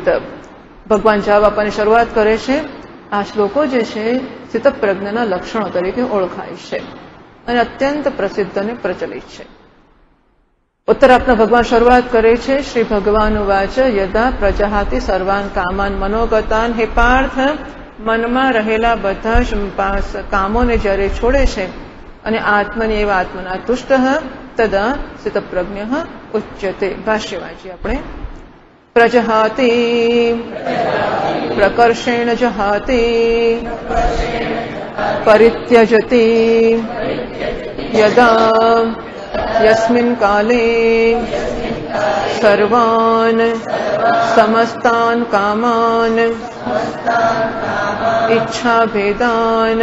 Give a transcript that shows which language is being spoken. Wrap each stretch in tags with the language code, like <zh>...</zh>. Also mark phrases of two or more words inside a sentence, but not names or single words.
<gu>ભગવાન જવાબ આપવાની શરૂઆત કરે છે. આ શ્લોકો જે છે સ્થિતપ્રજ્ઞના લક્ષણો તરીકે ઓળખાય છે અને અત્યંત પ્રસિદ્ધ અને પ્રચલિત છે. ઉત્તરાર્થમાં ભગવાન શરૂઆત કરે છે,</gu> <sa>श्री भगवान वाच यदा प्रजाहाति सर्वान कामान मनोगतान.</sa> <gu>હે પાર્થ, મનમાં રહેલા બધા જ કામોને જ્યારે છોડે છે અને</gu> <sa>आत्मनी एवा आत्मना तुष्ट तदा स्थितप्रज्ञ उच्यते.</sa> <gu>ભાષ્ય વાંચીએ આપણે.</gu> <sa>प्रजहाति प्रकर्षेण जहाति परित्यजति यदा यस्मिन काले सर्वान समस्तान कामान इच्छा भेदान.</sa>